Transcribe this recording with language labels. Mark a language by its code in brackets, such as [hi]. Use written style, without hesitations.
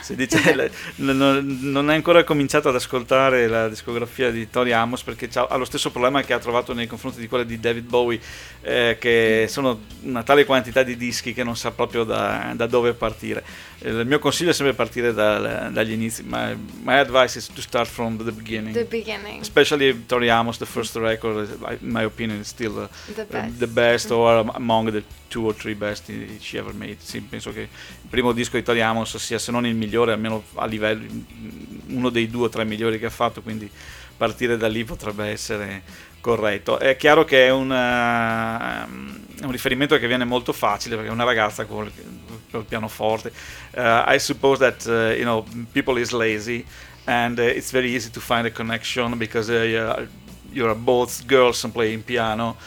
[it] Si dice, non è ancora cominciato ad ascoltare la discografia di Tori Amos, perché ha lo stesso problema che ha trovato nei confronti di quella di David Bowie, che sono una tale quantità di dischi che non sa proprio da dove partire. Il mio consiglio è sempre partire dagli inizi. [en] My advice is to start from the beginning. The beginning. Especially Tori Amos, the first record, in my opinion, is still the best mm-hmm. or among the two or three best she ever made. [it] Sì, penso che il primo disco di Tori Amos sia, se non il migliore, almeno a livello, uno dei due o tre migliori che ha fatto, quindi partire da lì potrebbe essere corretto. È chiaro che è un riferimento che viene molto facile, perché è una ragazza col pianoforte. [en] I suppose that you know, people is lazy, and it's very easy to find a connection, because you're both girls and playing piano,